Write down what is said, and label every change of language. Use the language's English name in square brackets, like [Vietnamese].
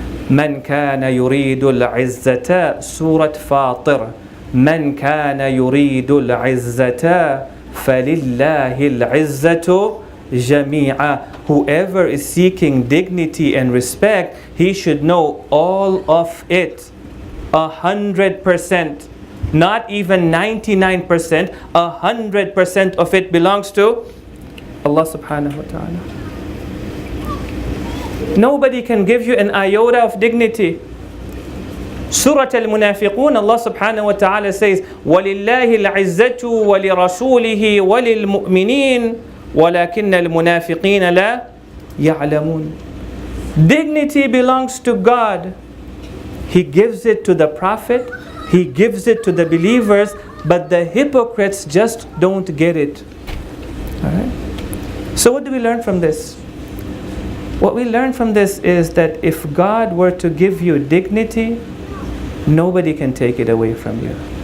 [Arabic] من كان يريد العزة سورة فاطر من كان يريد العزة فلله العزة جميعا. [English] Whoever is seeking dignity and respect, he should know all of it, 100%, not even 99%, 100% of it belongs to Allah subhanahu wa ta'ala. Nobody can give you an iota of dignity. Surah Al-Munafiqun, Allah subhanahu wa ta'ala says, [Arabic] وَلِلَّهِ الْعِزَّةُ وَلِرَسُولِهِ وَلِلْمُؤْمِنِينَ وَلَكِنَّ الْمُنَافِقِينَ لَا يَعْلَمُونَ. [English] Dignity belongs to God. He gives it to the Prophet, He gives it to the believers, but the hypocrites just don't get it. Alright? So what do we learn from this? What we learn from this is that if God were to give you dignity, nobody can take it away from you.